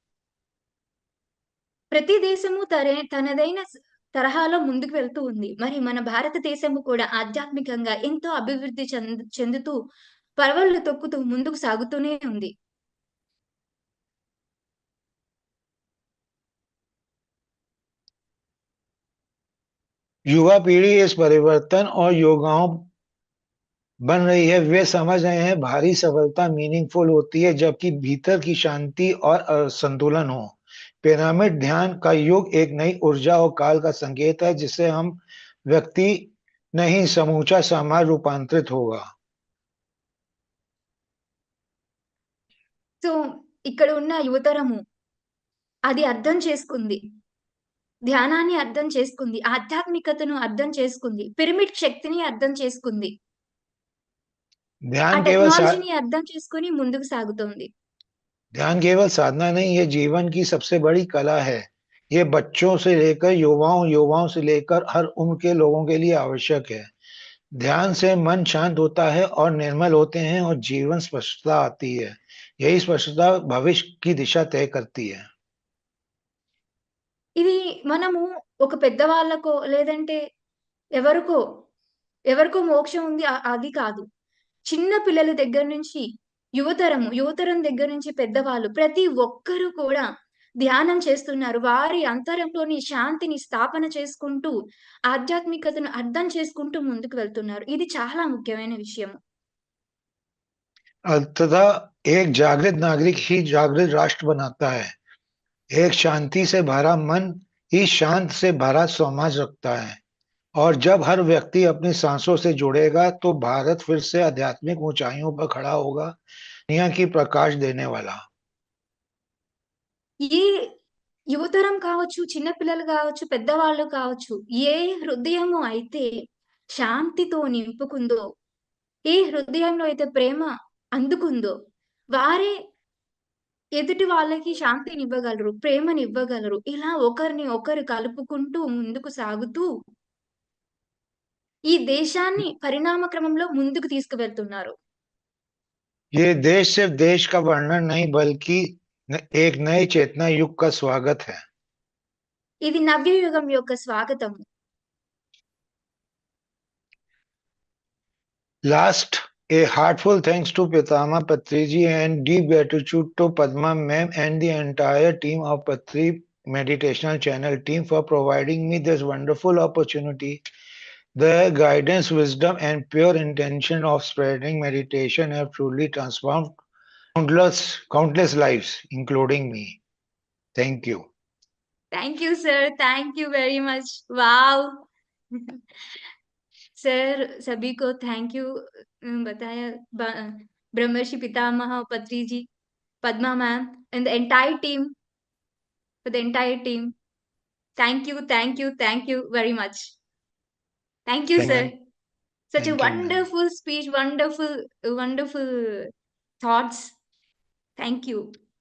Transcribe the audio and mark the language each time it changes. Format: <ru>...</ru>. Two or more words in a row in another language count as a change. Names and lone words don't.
<te>ప్రతి దేశము తనదైన తరహాలో ముందుకు వెళ్తూ ఉంది. మరి మన భారతదేశము కూడా ఆధ్యాత్మికంగా ఎంతో అభివృద్ధి చెందుతూ పరవళ్లు తొక్కుతూ ముందుకు సాగుతూనే ఉంది.</te> <hi>युवा पीढ़ी इस परिवर्तन और योगाओं बन रही है। वे समझ रहे हैं भारी सफलता मीनिंगफुल होती है जबकि भीतर की शांति और संतुलन हो। पिरामिड ध्यान का युग एक नई ऊर्जा और काल का संकेत है जिससे हम व्यक्ति नहीं समूचा समाज रूपांतरित होगा।</hi> <te>సో ఇక్కడ ఉన్న యువతరము అది అర్థం చేసుకుంది. ధ్యానాన్ని అర్థం చేసుకుంది. ఆధ్యాత్మికతను అర్థం చేసుకుంది. పిరమిడ్ శక్తిని అర్థం చేసుకుంది. ఆ</te> <hi>ध्यान केवल</hi> <te>టెక్నాలజీని అర్థం చేసుకొని ముందుకు సాగుతోంది.</te> <hi>ध्यान केवल साधना नहीं, ये जीवन की सबसे बड़ी कला है। ये बच्चों से लेकर युवाओं से लेकर हर उम्र के लोगों के लिए आवश्यक है। ध्यान से मन शांत होता है और निर्मल होते हैं और जीवन स्पष्टता आती है। यही स्पष्टता भविष्य की दिशा तय करती है।</hi> <te>ఇది మనము ఒక పెద్దవాళ్ళకో లేదంటే ఎవరికో, ఎవరికో మోక్షం ఉంది అది కాదు. చిన్న పిల్లల దగ్గర నుంచి యువతరం దగ్గర నుంచి పెద్దవాళ్ళు ప్రతి ఒక్కరు కూడా ధ్యానం చేస్తున్నారు. వారి అంతరంలోని శాంతిని స్థాపన చేసుకుంటూ, ఆధ్యాత్మికతను అర్థం చేసుకుంటూ ముందుకు వెళ్తున్నారు. ఇది చాలా ముఖ్యమైన విషయం.</te> <hi>तथा एक जागृत नागरिक ही जागृत राष्ट्र बनाता है। एक शांति से भरा मन ही शांत से भरा समाज रखता है। और जब हर व्यक्ति अपनी सांसों से जुड़ेगा तो भारत फिर से आध्यात्मिक ऊंचाइयों पर खड़ा होगा, दुनिया की प्रकाश देने वाला।</hi> <te>ఈ యువతరం కావచ్చు, చిన్న పిల్లలు కావచ్చు, పెద్దవాళ్ళు కావచ్చు, ఏ హృదయము అయితే శాంతితో నింపుకుందో, ఏ హృదయంలో అయితే ప్రేమ అందుకుందో, వారే ఎదుటి వాళ్ళకి శాంతినివ్వగలరు, ప్రేమనివ్వగలరు. ఇలా ఒకరిని ఒకరు కలుపుకుంటూ ముందుకు సాగుతూ ఈ దేశాన్ని పరిణామ క్రమంలో ముందుకు తీసుకువెళ్తున్నారు.</te> <hi>ये देश सिर्फ देश का वर्णन नहीं बल्कि एक नए चेतना युग का स्वागत है।</hi> <te>ఇది నవ్యయుగం యొక్క స్వాగతం.</te> <en>Last, a heartful thanks to Pitama Patriji and deep gratitude to Padma ma'am and the entire team of Patri Meditational Channel team for providing me this wonderful opportunity. Their guidance, wisdom, and pure intention of spreading meditation have truly transformed countless lives, including me. Thank you. Thank you, sir. Thank you very much. Wow.</en> <hi>सर सभी को</hi> <en>thank you</en> <hi>बताया.</hi> <en>ब्रह्मर्षि पितामह पत्री जी, Padma ma'am, and the entire team, for the entire team. Thank you very much. Thank you, Thank sir. you. Such Thank a you, ma'am. wonderful speech, wonderful thoughts. Thank you.</en>